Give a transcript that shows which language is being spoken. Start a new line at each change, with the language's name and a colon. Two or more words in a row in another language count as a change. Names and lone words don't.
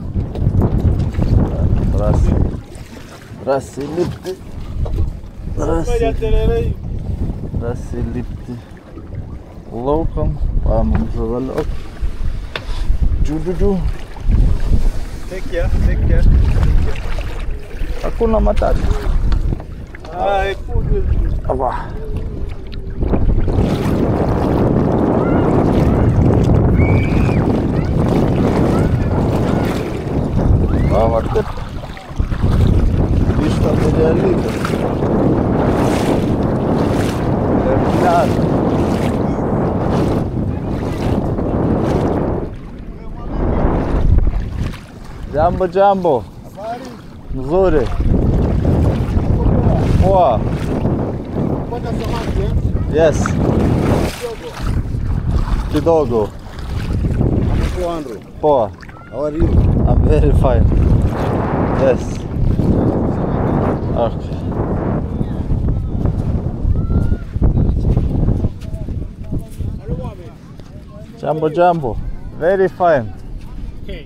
Lithuanian: Rasi lipti. Rasi lipti. Laukom. Paimam žuveliok. Džiu.
English: Take care.
Swahili: Hakuna Matata.
Lithuanian: Ai, puto. Ava. Va taip. Grįžtam į realybę. Ir ten.
Swahili: Jambo. Mzuri. Poa. Yes. Kidogo. Poa.
English: How are you? I'm very fine. Yes. Okay.
Swahili: Jambo.
English: Very fine. Okay.